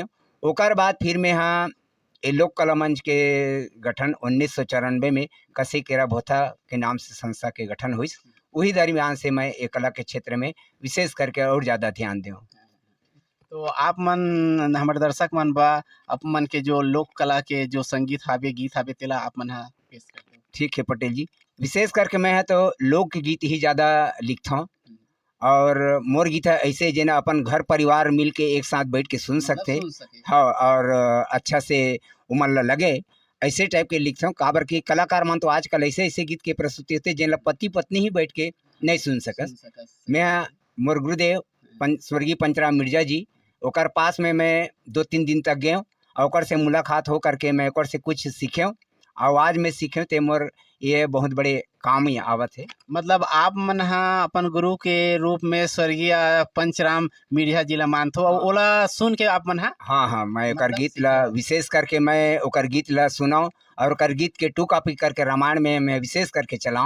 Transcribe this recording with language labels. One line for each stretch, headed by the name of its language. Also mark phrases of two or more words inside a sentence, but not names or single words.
Chhattisgarhi: ओकर बाद फिर मैं हाँ ये लोक कला मंच के गठन 1994 में कसी केरा भोथा के नाम से संस्था के गठन हुई। वही दरमियान से मैं ये कला के क्षेत्र में विशेष करके और ज़्यादा ध्यान दूँ। तो आप मन हमारे दर्शक मन बा आप मन के जो लोक कला के जो संगीत हावे गीत हावे तेला आप मन हा पेश करते हो। ठीक है पटेल जी, विशेष करके मैं तो लोकगीत ही ज़्यादा लिखता हूँ। और मोर गीत ऐसे जेना अपन घर परिवार मिल के एक साथ बैठ के सुन सकते। हाँ, और अच्छा से उमन ला लगे ऐसे टाइप के लिखता हूँ। काबर की कलाकार मन तो आजकल ऐसे ऐसे गीत के प्रस्तुति होते जिन पति पत्नी ही बैठ के नहीं सुन सकस। मैं मोर गुरुदेव स्वर्गीय पंचराम मिर्जा जी ओकर पास में मैं 2-3 दिन तक गए और ओकर से मुलाकात हो करके मैं ओकर से कुछ सीखे और आज मैं सीखे ते मोर ये बहुत बड़े काम ही आवत है। मतलब आप मन हा अपन गुरु के रूप में स्वर्गीय पंचराम मिर्जा जी ला मानथो और ओला सुन के आप मन हा। हाँ, मैं ओकर गीत ला विशेष करके मैं ओकर गीत ला सुनाऊँ और ओकर गीत के 2 कॉपी करके रामायण में मैं विशेष करके चलाऊँ।